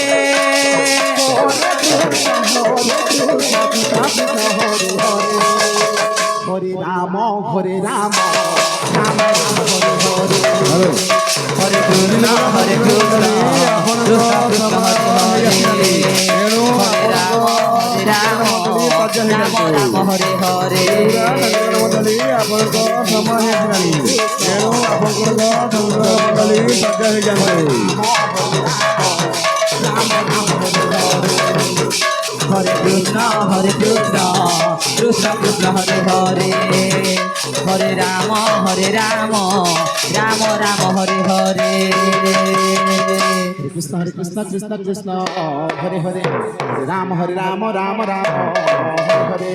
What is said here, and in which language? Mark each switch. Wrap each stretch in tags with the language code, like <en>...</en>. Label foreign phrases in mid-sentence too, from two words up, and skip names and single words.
<sa>হরে রাম রাম রাম হরে হরে হরে কৃষ্ণ কৃষ্ণ কৃষ্ণ হরে হরে হরে রাম রাম রাম হরে হরে</sa> <or>ଆପଣଙ୍କ ସମୟ ହେଇଗଲାଣି ତେଣୁ ଆପଣଙ୍କ ମଣ୍ଡଳୀ ସଜ୍ଜ ହେଇଯାନ୍ତି</or> <sa>হরে কৃষ্ণ কৃষ্ণ কৃষ্ণ হরে হরে হরে রাম রাম রাম হরে হরে কৃষ্ণ কৃষ্ণ কৃষ্ণ কৃষ্ণ হরে হরে রাম রাম রাম হরে হরে</sa>